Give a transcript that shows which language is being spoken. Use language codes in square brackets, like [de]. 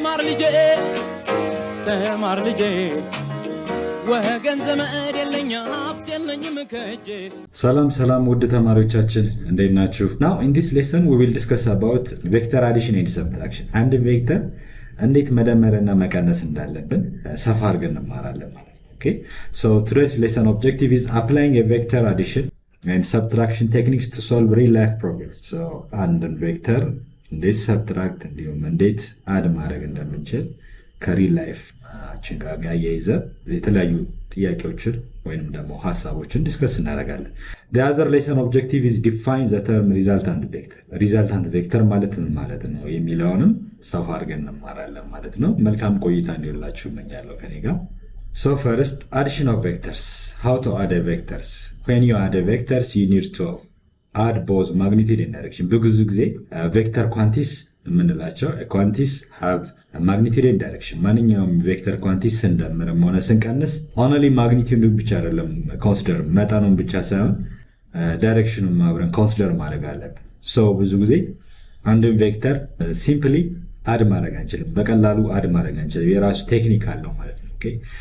[am] ልማር ልጄ ወገን ዘመድ የለኝ ሀብት የለኝም ከእጄ ሰላም ውድ ተማሪዎቻችን እንዴት ናችሁ? [en] Now in this lesson we will discuss about vector addition and subtraction. [am] አንድ ቬክተር እንዴት መደመርና መቀነስ እንዳለብን ሰፋ አድርገን እንማራለን ማለት ነው። Okay? [en] So today's lesson objective is applying a vector addition and subtraction techniques to solve real life problems. [am] So አንድ ቬክተር እንዴት subtract እንዲሁም እንዴት add ማድረግ እንደምንችል ከሪል ላይፍ ጋር ያያይዘ የተለያዩ ጥያቄዎችን ወይንም ደግሞ ሐሳቦችን ዲስከስ እናደርጋለን። [en] The other lesson objective is define the term resultant vector. [am] Resultant vector ማለት ምን ማለት ነው የሚለውንም ሰፋ አድርገን እንማራለን ማለት ነው። መልካም ቆይታ እንዲሆንላችሁ እመኛለሁ ከኔ ጋር። [en] So first, addition of vectors. How to add a vectors? When you add a vectors, you need to add both magnitude and direction. [am] ብዙ ጊዜ vector quantities የምንላቸው [en] quantities have a magnitude and direction. [am] ማንኛውም vector quantities እንደምንም ሆነ ስንቀንስ only magnitude ብቻ አይደለም consider መጠኑን ብቻ ሳይሆን directionን አብረን consider ማድረግ አለብን። So ብዙ ጊዜ አንድን ቬክተር simply add ማድረግ አንችልም፣ በቀላሉ add ማድረግ አንችልም። የራሱ ቴክኒክ አለው ማለት ነው። Okay?